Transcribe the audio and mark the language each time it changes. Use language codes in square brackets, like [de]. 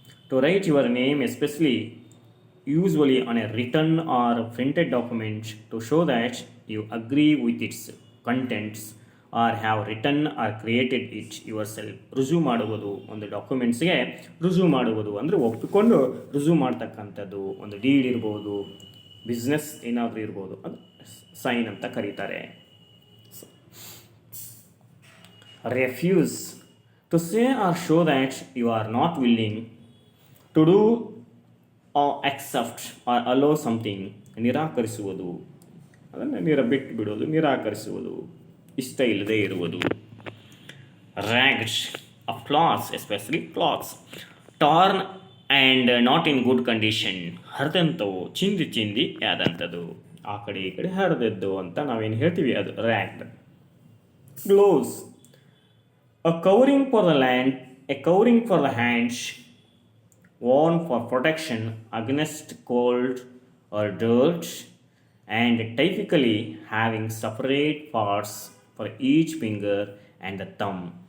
[en] To write your name especially usually on a written or printed document to show that you agree with its contents or have written or created it yourself. [kn] ರುಜು ಮಾಡುವುದು, ಒಂದು ಡಾಕ್ಯುಮೆಂಟ್ಸ್ಗೆ ರುಜು ಮಾಡುವುದು ಅಂದರೆ ಒಪ್ಪಿಕೊಂಡು ರುಜು ಮಾಡ್ತಕ್ಕಂಥದ್ದು. ಒಂದು deed ಇರ್ಬೋದು, business ಏನಾದರೂ ಇರ್ಬೋದು, ಅದು ಸೈನ್ ಅಂತ ಕರೀತಾರೆ. [en] Refuse, to say or show that you are not willing to do accept or allow something. [kn] ನಿರಾಕರಿಸುವುದು, ಅದನ್ನು ಬಿಟ್ಟು ಬಿಡೋದು, ನಿರಾಕರಿಸುವುದು, ಇಷ್ಟ ಇಲ್ಲದೆ ಇರುವುದು. [en] ragged, of cloths, especially cloths, torn and not in good condition. [kn] ಹರಿದಂಥವು, ಚಿಂದಿ ಆದಂಥದ್ದು, ಆ ಕಡೆ ಈ ಕಡೆ ಹರಿದದ್ದು ಅಂತ ನಾವೇನು ಹೇಳ್ತೀವಿ ಅದು ragged. [en] gloves, a covering for the land, a covering for the hands, worn for protection against cold or dirt and typically having separate parts for each finger and the thumb.